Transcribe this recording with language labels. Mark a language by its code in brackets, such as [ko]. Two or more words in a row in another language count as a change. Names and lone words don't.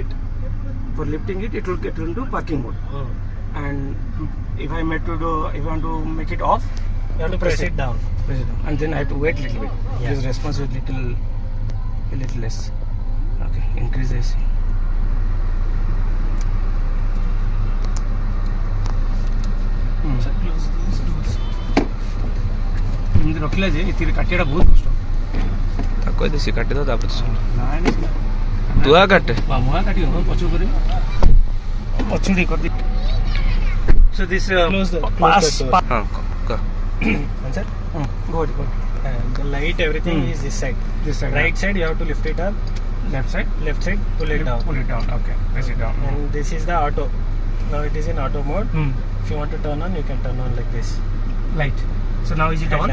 [en] For lifting it, it will get into parking mode. And if I want to make it off, You have to press it down. press it down. And then I have to wait a little bit. Yeah. This response is a little less. Okay, increase AC. So close these doors. [or] ଏମିତି ରଖିଲା ଯେ ଏଥିରେ କାଟିବାଟା ବହୁତ କଷ୍ଟ। ତାକୁ ଦେସି କାଟି ଦବ ତାପରେ ନାଇଁ ତୁ ଆ କାଟେ ମୁଆ କାଟି ହବ ପଛ କରି ପଛୁଡ଼ି କରିଦି। [en] So this Close the door. [or] ହଁ କ [en] Answer? Go ahead. And the light, everything is this side. This side. Right side you have to lift it up. Left side. Left side pull it down. Pull it down. Okay. Press it down. And this is the auto. Now it is in auto mode. If you want to turn on, you can turn on like this. Light. So now is it on?